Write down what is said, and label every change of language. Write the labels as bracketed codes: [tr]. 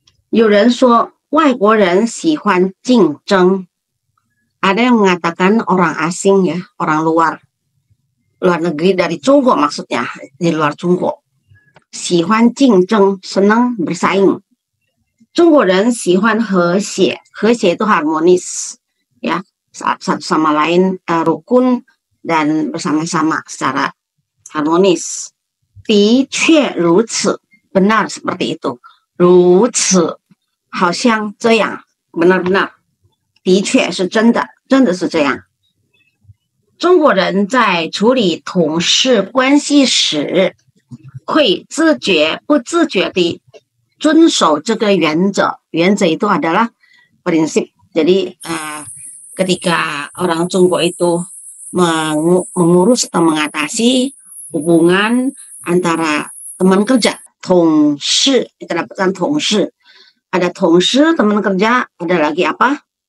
[zh] 有人说外国人喜欢竞争。 [id] Ada yang mengatakan orang asing ya, orang luar negeri dari Chungguo maksudnya, di luar Chungguo. [zh] 喜欢竞争, [id] senang bersaing. [zh] 中国人喜欢和谐，和谐 [id] itu harmonis ya, satu sama lain rukun dan bersama-sama secara harmonis. [zh] 的确如此, [id] benar seperti itu. [zh] 如此，好像这样 [id] benar-benar. [zh] 的确是真的，真的是这样。中国人在处理同事关系时，会自觉不自觉地遵守这个原则。 [id] 原则itu adalah prinsip. Jadi ketika orang Chungguo itu mengurus atau mengatasi hubungan antara teman kerja, 同事, kita dapatkan 同事. Ada 同事 teman kerja, ada lagi apa?